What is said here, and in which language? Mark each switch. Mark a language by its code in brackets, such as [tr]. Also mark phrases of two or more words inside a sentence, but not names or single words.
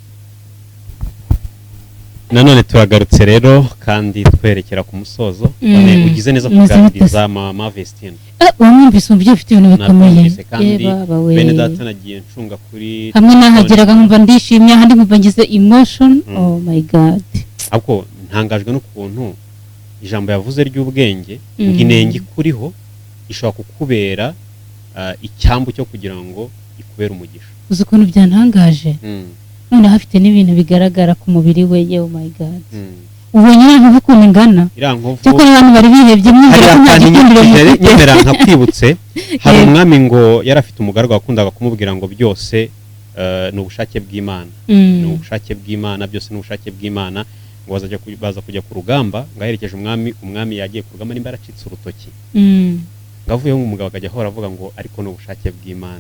[rw] nanone turagarutse rero kandi twerekera ku musozo. None ugize neza kuganiriza mama Vestine. Wamwumvise umubyeyi ufite ibintu bikomeye. Nabyumvise kandi bene data nagiye ncunga kuri hamwe nahageraga nkumva ndishimye, ahandi nkumva ngize emotion. [en] Oh my god. [rw] ahubwo ntangajwe n'ukuntu ijambo yavuze ry'ubwenge ngo inenge ikuriho ishobora kukubera icyambu cyo kugira ngo ikubere umugisha. Uzi ukuntu byantangaje, none hafite n'ibintu bigaragara ku mubiri we. [en] Oh my god. [rw] ubonye abantu ukuntu ingana, cyoko abantu bari bihebye mwizera ko nta gikundiro nyemera nkakwibutse. Hari umwami ngo yari afite umugaragu wakundaga kumubwira ngo byose ni ubushake bw'Imana, ni ubushake bw'Imana, byose ni ubushake bw'Imana. Ngo baza kujya ku rugamba, ngo aherekeje umwami yagiye ku rugamba nimba yaracitse urutoki, ngavuyeho umugabo akajya ahora avuga ngo ariko ni ubushake bw'Imana.